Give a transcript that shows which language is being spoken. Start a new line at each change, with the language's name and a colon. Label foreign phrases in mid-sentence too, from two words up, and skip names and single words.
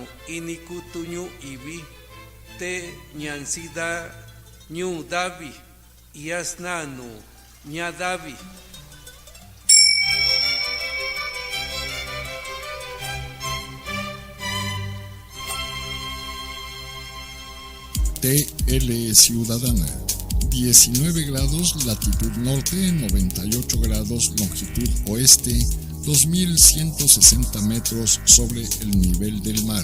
Mixtepec Mixtec: inikutuñu ibi te ñansida ñu davi yasnanu ñadavi.
Spanish: TL Ciudadana, 19 grados latitud norte, 98 grados longitud oeste, 2160 metros sobre el nivel del mar.